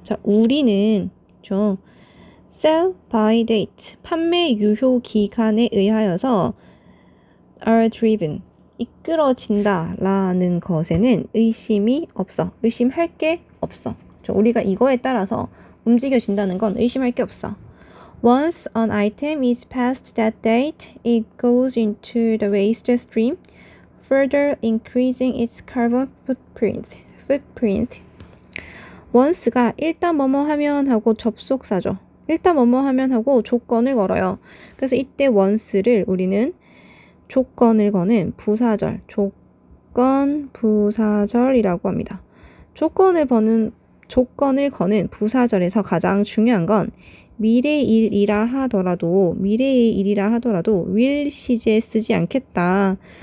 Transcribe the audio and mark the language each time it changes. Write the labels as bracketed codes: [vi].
[ko] 자, 우리는 [en] sell by date [ko] 판매 유효 기간에 의하여서 [en] are driven [ko] 이끌어진다 라는 것에는 의심이 없어. 의심할 게 없어. 우리가 이거에 따라서 움직여진다는 건 의심할 게 없어. [en] Once an item is past that date, it goes into the waste stream, further increasing its carbon footprint. [ko] once가 일단 뭐뭐 하면 하고 접속사죠. 일단 뭐뭐 하면 하고 조건을 걸어요. 그래서 이때 once를 우리는 조건을 거는 부사절, 조건 부사절이라고 합니다. 조건을 거는 부사절에서 가장 중요한 건 미래의 일이라 하더라도 will 시제 쓰지 않겠다.